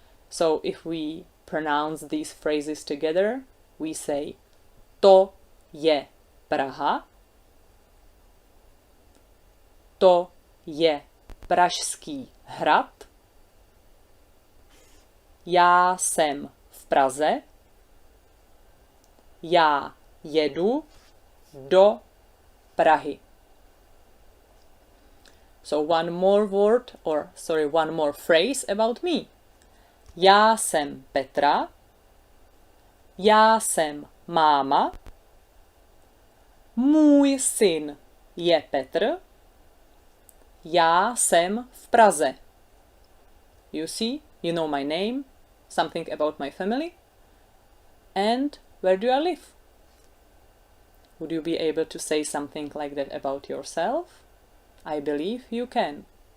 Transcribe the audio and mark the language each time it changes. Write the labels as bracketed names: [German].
[English] So if we pronounce these phrases together, we say [Czech] to je Praha, to je Pražský hrad, já jsem v Praze, já jedu do Prahy. [English] So one more phrase about me. [Czech] Já jsem Petra, já jsem máma, můj syn je Petr, já jsem v Praze. [English] You see, you know my name, something about my family, and where do I live? Would you be able to say something like that about yourself? I believe you can.